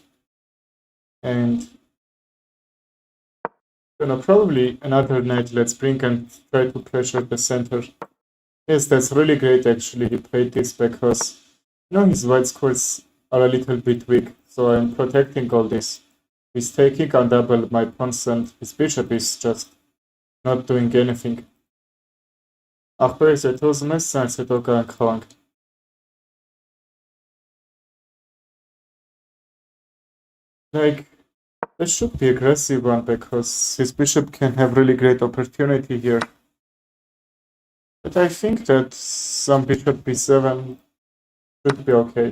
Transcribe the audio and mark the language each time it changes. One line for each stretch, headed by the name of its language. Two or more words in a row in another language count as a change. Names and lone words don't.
English: And probably another knight let's bring and try to pressure the center. Yes, that's really great actually. He played this because, you know, his white squares are a little bit weak. So I'm protecting all this. He's taking on double my pawns and his bishop is just not doing anything.
Armenian: Ախպերս եթե ուզում ես սենց հետո կարանք խաղանք։
English: Like, this should be aggressive one because his bishop can have really great opportunity here. But I think that some bishop b7 should be okay.